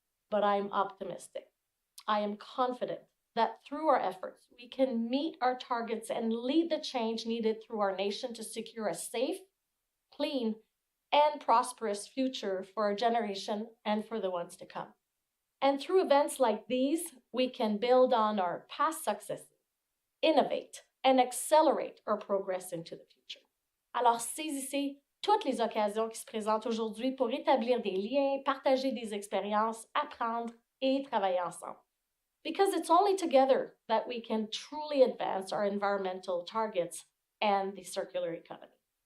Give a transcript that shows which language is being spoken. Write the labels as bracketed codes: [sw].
[en] But I'm optimistic. I am confident that through our efforts, we can meet our targets and lead the change needed through our nation to secure a safe, clean, and prosperous future for our generation and for the ones to come. And through events like these, we can build on our past successes, innovate, and accelerate our progress into the future. [fr] Alors, saisissez toutes les occasions qui se présentent aujourd'hui pour établir des liens, partager des expériences, apprendre et travailler ensemble. [en] Because it's only together that we can truly advance our environmental targets and the circular economy.